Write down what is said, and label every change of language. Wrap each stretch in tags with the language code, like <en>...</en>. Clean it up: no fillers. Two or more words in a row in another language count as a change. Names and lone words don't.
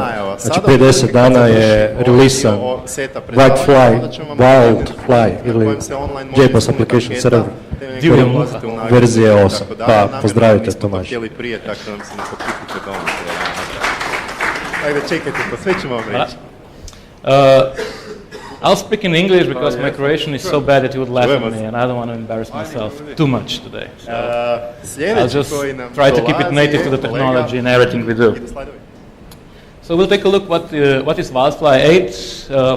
<hr>Znači, prije 10 dana je releasan WildFly ili JBoss Application Server verzije 8. Pa pozdravite Tomaž. Ajde, čekajte, pa sve ćemo vam reći.</hr> <en>I'll speak in English because my Croatian is so bad that you would laugh at me and I don't want to embarrass myself too much today. So I'll just try to keep it native to the technology and everything we do. So we'll take a look what is WildFly 8.</en>